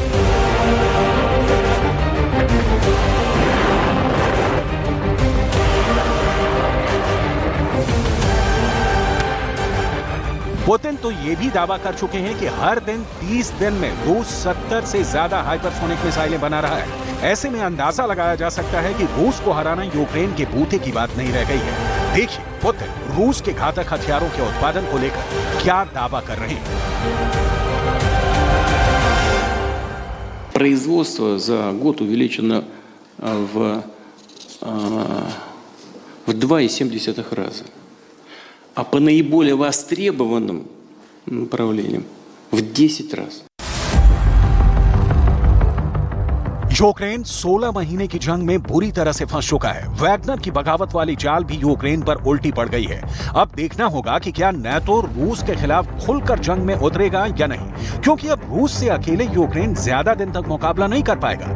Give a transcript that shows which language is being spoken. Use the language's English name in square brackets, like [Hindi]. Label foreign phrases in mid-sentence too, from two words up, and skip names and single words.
[Hindi] पुतिन तो ये भी दावा कर चुके हैं कि हर दिन 30 दिन में रूस 70 से ज्यादा [English] hypersonic missiles [Hindi] बना रहा है। ऐसे में अंदाजा लगाया जा सकता है कि रूस को हराना यूक्रेन के बूते की बात नहीं रह गई है। देखिए पुतिन रूस के घातक हथियारों के उत्पादन को लेकर क्या दावा कर रहे हैं। [Russian] Производство за год увеличено в 2,7 раза. А по наиболее востребованным направлениям в 10 раз. [Hindi] यूक्रेन 16 महीने की जंग में बुरी तरह से फंस चुका है। वैगनर की बगावत वाली चाल भी यूक्रेन पर उल्टी पड़ गई है। अब देखना होगा कि क्या नाटो रूस के खिलाफ खुलकर जंग में उतरेगा या नहीं, क्योंकि अब रूस से अकेले यूक्रेन ज्यादा दिन तक मुकाबला नहीं कर पाएगा।